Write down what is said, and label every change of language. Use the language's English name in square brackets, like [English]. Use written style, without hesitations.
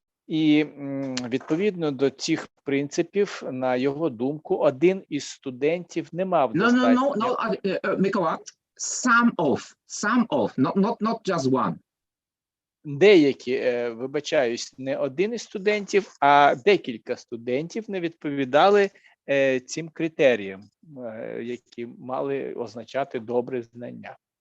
[Ukrainian] І відповідно до цих принципів, на його думку, один із студентів не мав достатньо... [English] Mikołaj, some of, not just one. [Ukrainian] Деякі, вибачаюсь, не один із студентів, а декілька студентів не відповідали цим критеріям, які мали означати добре знання.